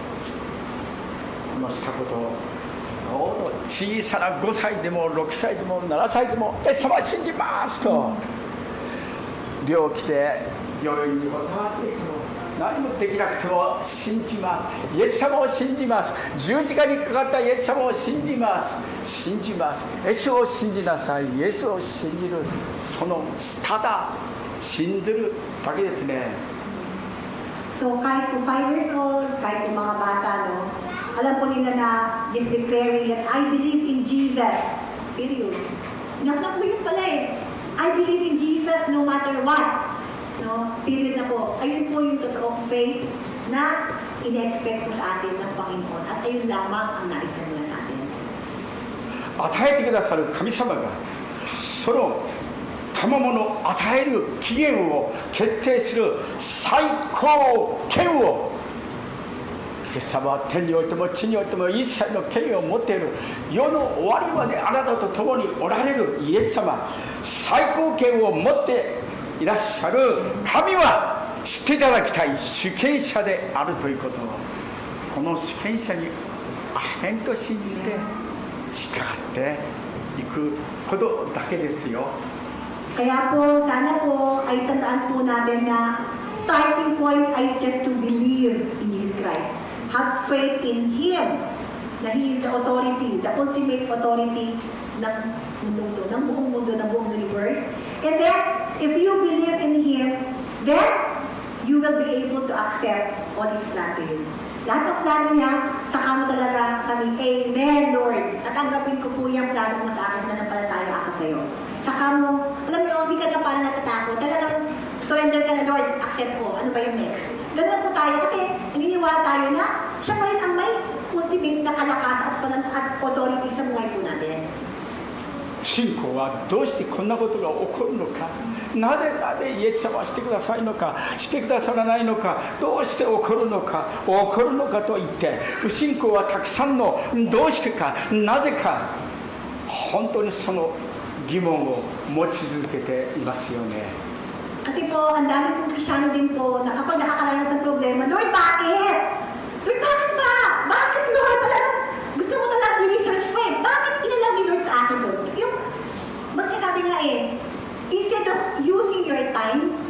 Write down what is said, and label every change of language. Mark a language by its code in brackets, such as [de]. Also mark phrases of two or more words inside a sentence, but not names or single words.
[ja] したことを小さな5歳でも6歳でも7歳でもイエス様を信じますと病気で病院にもたまっていても何もできなくても信じます。イエス様を信じます。十字架にかかったイエス様を信じます。信じます。イエスを信じなさい。イエスを信じる。そのただ信ずるだけですね。 [tl] So kahit po 5 years old, kahit po mga bata, no, alam po nila na [en] just declaring that I believe in Jesus. [tl] Period. Enough na po yun pala eh. [en] I believe in Jesus no matter what. [tl] No? Period na po. Ayun po yung totoong faith na in-expect po sa atin ng Panginoon. At ayun lamang ang nais na nila sa atin. [ja] 与えてくださる神様がその賜物を与える期限を決定する最高権をイエス様は天においても地においても一切の権威を持っている世の終わりまであなたと共におられるイエス様最高権を持っていらっしゃる神は知っていただきたい主権者であるということをこの主権者にアメンと信じて従っていくことだけですよ。 [tl] Kaya po, sana po ay tandaan po natin na [en] starting point is just to believe in Jesus Christ. Have faith in Him, na He is the authority, the ultimate authority [tl] ng mundo to, ng buong mundo, ng buong universe. [en] And then, if you believe in Him, then you will be able to accept all His plan to you. [tl] Lahat ng plano niya, saka mo talaga sabihin, Amen, Lord. Tatanggapin ko po yung plano mo sa akin na nampalataya ako sa iyo. Saka mo, alam niyo, hindi ka na parang natatakot. Talagang surrender ka na, Lord, accept ko. Ano ba yung next? Ganun po tayo kasi naniniwala tayo na siya pa rin ang may ultimate na kalakasan at authority sa buhay po natin. [ja] 信仰はどうしてこんなことが起こるのかなぜイエス様はしてくださいのかしてくださらないのかどうして起こるのかと言って不信仰はたくさんのどうしてかなぜか本当にその疑問を持ち続けていますよね。 [tl] Kasi po, ang dami pong Kristyano din po na kapag nakakaranas ng problema, Lord, bakit? Lord, bakit ba? Bakit, Lord? Talagang gusto mo talagang i-research mo eh. Bakit inalam ni Lord sa akin, Lord? Yung, magkasabi nga eh, [en] instead of using your time